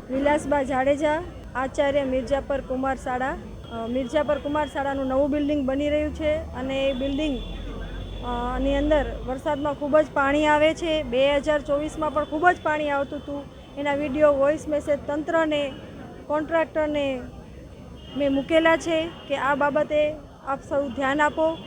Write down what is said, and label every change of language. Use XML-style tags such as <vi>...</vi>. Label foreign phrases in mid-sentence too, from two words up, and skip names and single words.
<gu>कैलाशबा जाडेजा आचार्य मिर्जापर कुमार शाळा मिर्जापर कुमार शाळाનું નવું બિલ્ડિંગ બની રહ્યું છે અને એ બિલ્ડિંગ ની અંદર વરસાદમાં ખૂબ જ પાણી આવે છે। 2024માં પણ ખૂબ જ પાણી આવતું હતું। એના</gu> <en>video voice message</en> <gu>તંત્રને કોન્ટ્રાક્ટરને મેં મૂકેલા છે કે આ બાબતે આપ સૌ ધ્યાન આપો।</gu>